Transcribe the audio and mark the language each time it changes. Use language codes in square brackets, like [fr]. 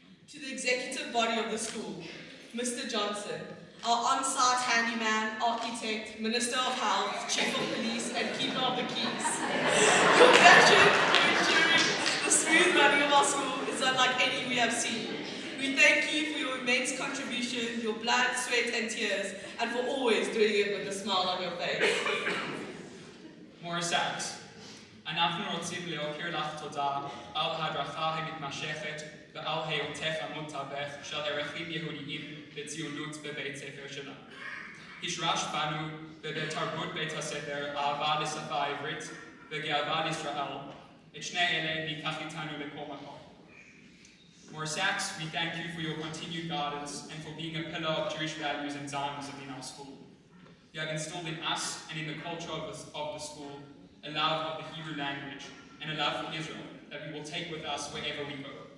[he] To the executive body of the school, Mr. Johnson, our on-site handyman, architect, Minister of Health, Chief of Police, and Keeper of the Keys. Your passion for ensuring the smooth running of our school is unlike any we have seen. We thank you for your immense contribution, your blood, sweat, and tears, and for always doing it with a smile on your face. מורסת, אנחנו רוצים להוקיר לך תודה על ההדרכה המתמשכת ועל היותך המתווך של ערכים יהודיים וציונות בבית ספר שלנו. השרשת בנו ובתרבות בית הספר אהבה לשפה העברית וגאווה לישראל. את שני אלה ניקח איתנו לכל מקום. [en] Moursats, we thank you for your continued guidance and for being a pillar of Jewish values and Zionism in our school. You have instilled in us and in the culture of the school a love of the Hebrew language and a love for Israel that we will take with us wherever we go.